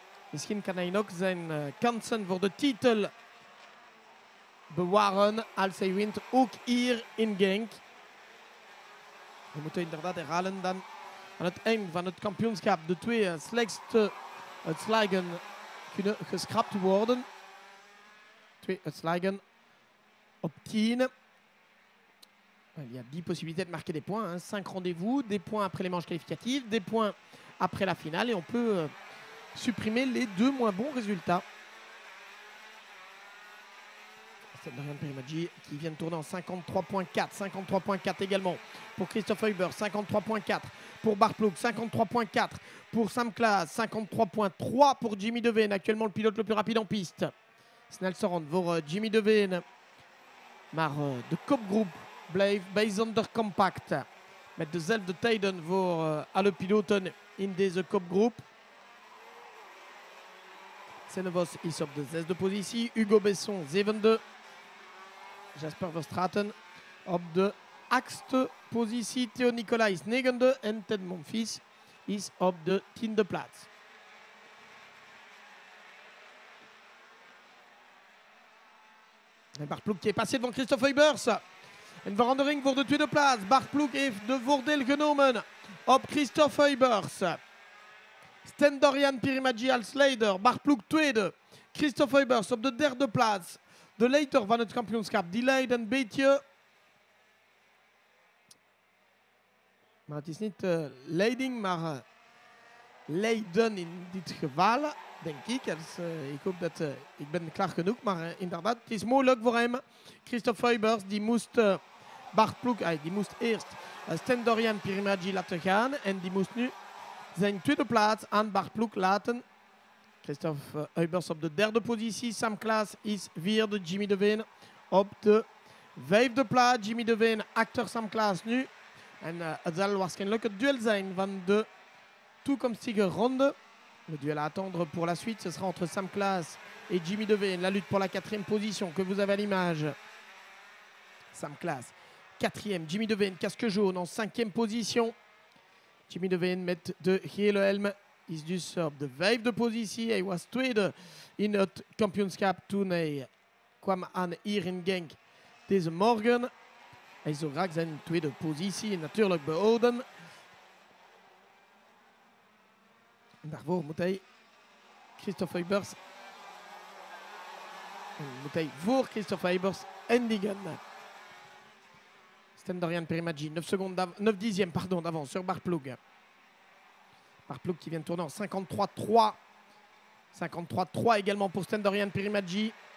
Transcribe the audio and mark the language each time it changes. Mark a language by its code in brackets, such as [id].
[nl] Misschien kan hij nog zijn kansen voor de titel bewaren als hij wint, ook hier in Genk. We moeten inderdaad herhalen dan aan het eind van het kampioenschap de twee slechtste uitslagen kunnen geschrapt worden. 2 uitslagen op 10. [fr] Il y a 10 possibilités de marquer des points, hein. 5 rendez-vous, des points après les manches qualificatives, des points après la finale et on peut supprimer les 2 moins bons résultats. Stendorian Pirimaji qui vient de tourner en 53.4, 53.4 également pour Christophe Heubers, 53.4 pour Bart Ploeg, 53.4 pour Sam Klaas, 53.3 pour Jimmy Deveen, actuellement le pilote le plus rapide en piste. [nl] Snelsorand voor Jimmy Deveen, maar de kopgroep blijft bijzonder compact. Met dezelfde tijden voor alle piloten in deze kopgroep. Senevos is op de 6e positie, Hugo Besson 7e. Jasper Verstraeten op de 8e positie. Theo Nicolai is 9e en Ted Monfils is op de 10e plaats. [fr] En Bart Ploeg qui est passé devant Christophe Heubers. [nl] Een verandering voor de tweede plaats. Bart Ploeg heeft de voordeel genomen op Christophe Heubers. Stendorian Pirimaji als leider. Bart Ploeg tweede. Christophe Heubers op de 3e plaats. De leider van het kampioenschap, die leidt een beetje. Maar het is niet leiding, maar leiden in dit geval, denk ik. Dus, ik hoop dat ik ben klaar genoeg, maar inderdaad, het is moeilijk voor hem. Christophe Heubers, die moest Bart Ploeg, die moest eerst Stendorian Pirimaji laten gaan en die moest nu zijn tweede plaats aan Bart Ploeg laten. Christophe Heubers op de 3e positie. Sam Klaas is 4e. Jimmy Deveen op de 5e plaats. Jimmy Deveen achter Sam Klaas nu. En het zal waarschijnlijk het duel zijn van de toekomstige ronde. [fr] Le duel à attendre pour la suite, ce sera entre Sam Klaas et Jimmy Deveen. La lutte pour la 4e position que vous avez à l'image. Sam Klaas, 4e. Jimmy Deveen, casque jaune en 5e position. [nl] Jimmy Deveen met de gele helm. Is dus op de 5e positie. Hij was tweede in het kampioenschap toen hij kwam aan hier in Genk deze morgen. Hij zou graag zijn tweede positie natuurlijk behouden. En daarvoor moet hij Christophe Heubers. Moet hij voor Christophe Heubers eindigen. [fr] Stendorian Pirimaji, 9 dixièmes d'avance sur Bart Ploeg. Bart Ploeg qui vient de tourner en 53.3. 53.3 également pour Stendorian Pirimaji.